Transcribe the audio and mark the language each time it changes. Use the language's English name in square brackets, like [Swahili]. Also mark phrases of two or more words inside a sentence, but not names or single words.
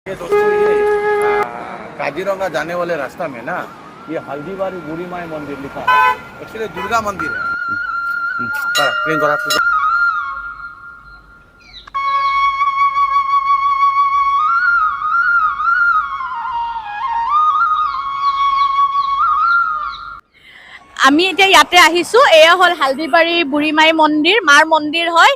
[Hindi] ये दोस्तों ये काजीरंगा जाने वाले रास्ता में ना ये हल्दीबारी बूढ़ी माई मंदिर लिखा है। एक्चुअली दुर्गा मंदिर है। ट्रेन करा [Assamese] আমি এতিয়া ইয়াতে আহিছো। এয়া হল হালদিবাৰী বুঢ়ীমাই মন্দিৰ, মাৰ মন্দিৰ হয়।